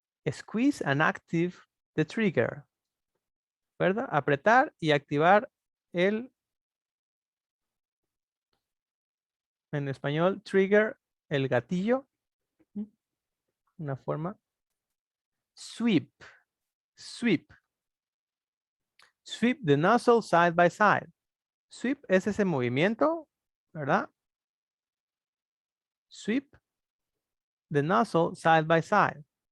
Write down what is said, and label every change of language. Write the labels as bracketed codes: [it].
[en] Squeeze and active the trigger. [es] ¿Verdad? Apretar y activar el, en español, trigger, el gatillo. Una forma. Sweep. Sweep. [en] Sweep the nozzle side by side. [es] Sweep es ese movimiento, ¿verdad? [en] Sweep the nozzle side by side.